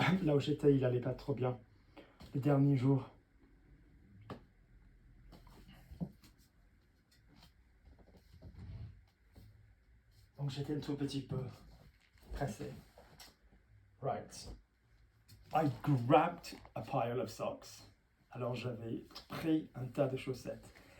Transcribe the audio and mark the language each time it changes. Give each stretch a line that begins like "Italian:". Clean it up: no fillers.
French: Là où j'étais, il allait pas trop bien les derniers jours. Donc j'étais un tout petit peu pressé.
English: Right. I grabbed a pile of socks.
French: Alors j'avais pris un tas de chaussettes.